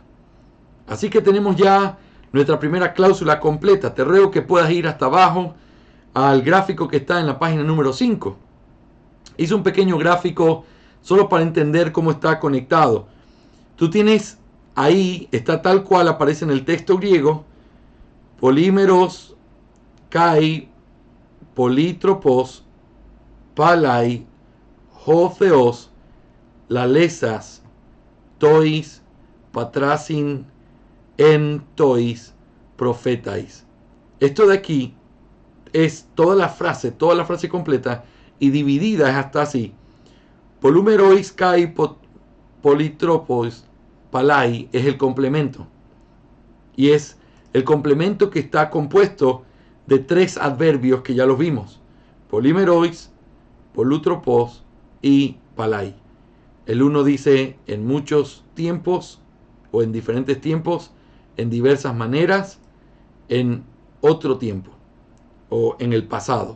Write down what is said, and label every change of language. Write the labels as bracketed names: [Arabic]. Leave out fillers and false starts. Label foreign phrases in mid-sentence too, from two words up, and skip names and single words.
[Spanish] Así que tenemos ya nuestra primera cláusula completa. Te ruego que puedas ir hasta abajo al gráfico que está en la página número 5. Hice un pequeño gráfico solo para entender cómo está conectado. Tú tienes ahí, está tal cual aparece en el texto griego, [Greek] πολυμερῶς, καὶ, πολυτρόπως, πάλαι, ὁ θεὸς, λαλήσας, τοῖς, πατράσιν, ἐν τοῖς, προφήταις. [Spanish] Esto de aquí es toda la frase completa y dividida es hasta así. [Greek] Πολυμερῶς, καὶ, πολυτρόπως, πάλαι [Spanish] es el complemento. Y es el complemento que está compuesto de 3 adverbios que ya los vimos. [Greek] Πολυμερῶς, πολυτρόπως y palai. [Spanish] El uno dice en muchos tiempos o en diferentes tiempos, en diversas maneras, en otro tiempo o en el pasado.